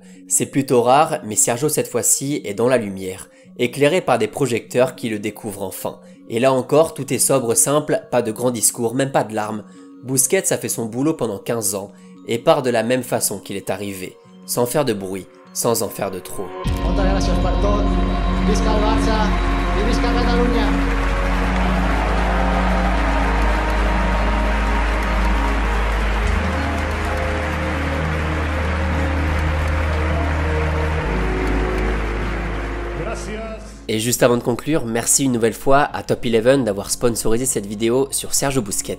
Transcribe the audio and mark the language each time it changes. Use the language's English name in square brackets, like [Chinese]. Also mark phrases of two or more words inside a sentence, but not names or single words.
[French] C'est plutôt rare, mais Sergio cette fois-ci est dans la lumière, éclairé par des projecteurs qui le découvrent enfin. Et là encore, tout est sobre, simple, pas de grands discours, même pas de larmes. Busquets a fait son boulot pendant 15 ans et part de la même façon qu'il est arrivé, sans faire de bruit, sans en faire de trop. [Catalan] Moltes gràcies per tot, visca el Barça i visca Catalunya! [French] Et juste avant de conclure, merci une nouvelle fois à Top 11 d'avoir sponsorisé cette vidéo sur Sergio Busquets.